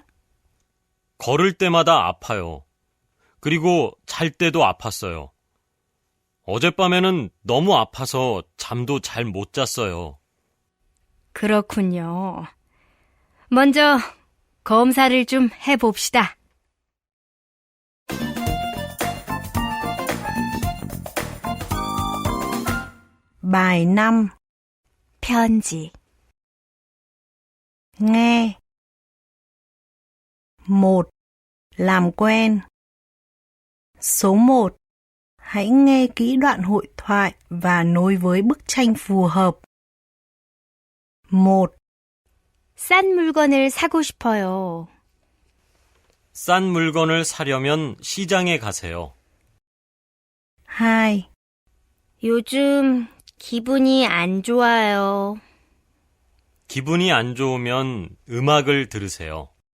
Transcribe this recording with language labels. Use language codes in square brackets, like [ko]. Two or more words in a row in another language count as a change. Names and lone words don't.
[ko] 걸을 때마다 아파요. 그리고 잘 때도 아팠어요. 어젯밤에는 너무 아파서 잠도 잘 못 잤어요. 그렇군요. 먼저 검사를 좀 해봅시다. [vi] Bài 5. [ko] 편지. [vi] Nghe. 1. Làm quen. Số 1. Hãy nghe kỹ đoạn hội thoại và nối với bức tranh phù hợp. 1. [ko] 싼 물건을 사고 싶어요. 싼 물건을 사려면 시장에 가세요. 2. 요즘 기분이 안 좋아요. 기분이 안 좋으면 음악을 들으세요.